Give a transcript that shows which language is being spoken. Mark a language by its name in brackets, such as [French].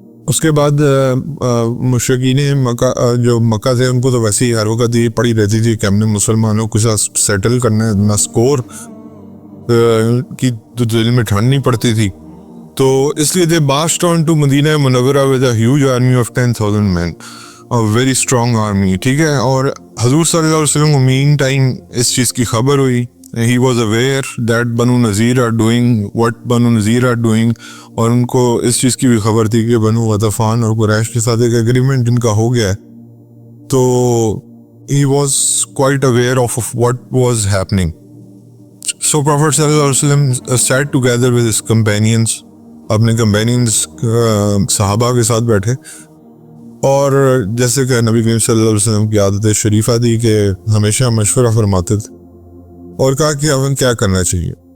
[Urdu] اس کے بعد مشرکین مکہ جو مکہ تھے ان کو تو ویسے ہی ہر وقت یہ پڑی رہتی تھی کہ ہم نے مسلمانوں کو ساتھ سیٹل کرنا ہے, نہ سکور کی تو دل میں ٹھنڈ نہیں پڑتی تھی. تو اس لیے [English] They based on to Madina Munawwara with a huge army of 10,000 men, very strong army. [Urdu] ٹھیک ہے, اور حضور صلی اللہ علیہ وسلم کو مین ٹائم اس چیز کی خبر ہوئی. [English] He was aware that Banu Nazir are doing [Urdu] what Banu Nazir are doing, اور ان کو اس چیز کی بھی خبر تھی کہ بنو غطفان اور قریش کے ساتھ ایک ایگریمنٹ ان کا ہو گیا ہے. [English] تو he was quite aware of what was happening. So Prophet صلی اللہ علیہ وسلم sat together with his companions, [Urdu] اپنے companions صحابہ کے ساتھ بیٹھے, اور جیسے کہ نبی کریم صلی اللہ علیہ وسلم کی عادت شریفہ تھی کہ ہمیشہ مشورہ فرماتے تھے, اور کہا کہ اب کیا کرنا چاہیے.